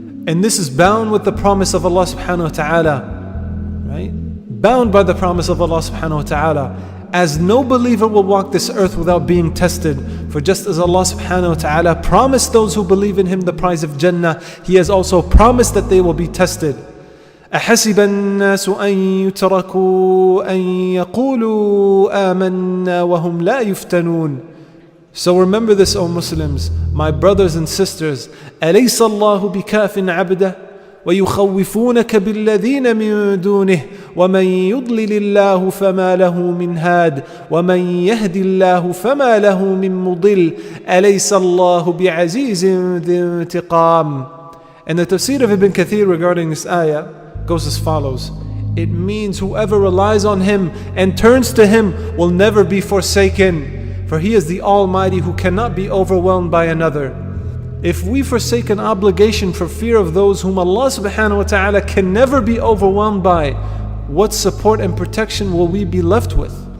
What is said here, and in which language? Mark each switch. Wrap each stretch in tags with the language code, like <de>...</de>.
<en>And this is bound with the promise of Allah subhanahu wa ta'ala. Right? Bound by the promise of Allah subhanahu wa ta'ala. As no believer will walk this earth without being tested. For just as Allah subhanahu wa ta'ala promised those who believe in Him the prize of Jannah, He has also promised that they will be tested.</en> <ar>أحسب الناس أن يتركوا أن يقولوا آمنا وهم لا يفتنون.</ar> <en>So remember this, O Muslims, my brothers and sisters.</en> <ar>أليس الله بكاف عبده ويخوفونك بالذين من دونه ومن يضلل الله فما له من هاد ومن يهد الله فما له من مضل أليس الله بعزيز ذي انتقام.</ar> <en>And the tafsir of Ibn Kathir regarding this ayah goes as follows. It means whoever relies on Him and turns to Him will never be forsaken, for He is the Almighty who cannot be overwhelmed by another. If we forsake an obligation for fear of those whom Allah subhanahu wa ta'ala can never be overwhelmed by, what support and protection will we be left with?</en>